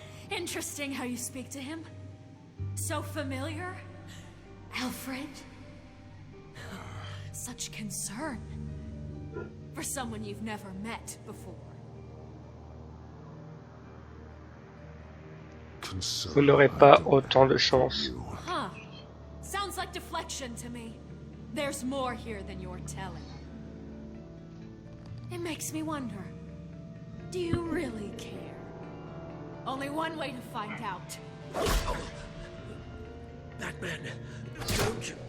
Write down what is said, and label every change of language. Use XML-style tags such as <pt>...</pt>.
<en>Interesting how you speak to him. So familiar. Alfred. Such concern. For someone you've never met before.</en> <fr>Vous n'aurez pas autant de chance. Huh.</fr> <en>Sounds like deflection to me. There's more here than you're telling. It makes me wonder. Do you really care? Only one way to find out. Batman, don't you...</en>